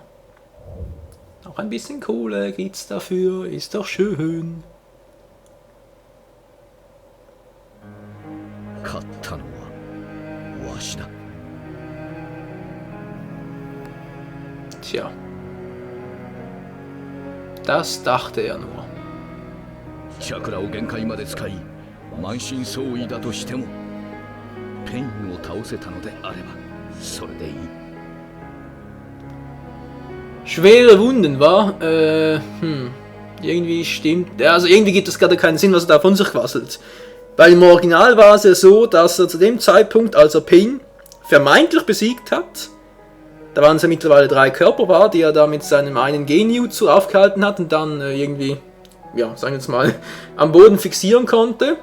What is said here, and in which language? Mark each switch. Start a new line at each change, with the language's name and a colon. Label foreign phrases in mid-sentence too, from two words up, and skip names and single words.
German: Auch ein bisschen Kohle gibt's dafür, ist doch schön. Tja. Das dachte er nur.
Japanese: チャクラを限界まで使い、満身創痍だとしても、ペインを倒せたのであれば、それでいい。
German: Schwere Wunden, wa? Irgendwie stimmt. Also irgendwie gibt es gerade keinen Sinn, was er da von sich quasselt. Weil im Original war es ja so, dass er zu dem Zeitpunkt, als er Pain vermeintlich besiegt hat. Da waren es ja mittlerweile 3 Körper, die er da mit seinem einen Genjutsu aufgehalten hat und dann irgendwie, ja, sagen wir jetzt mal, am Boden fixieren konnte.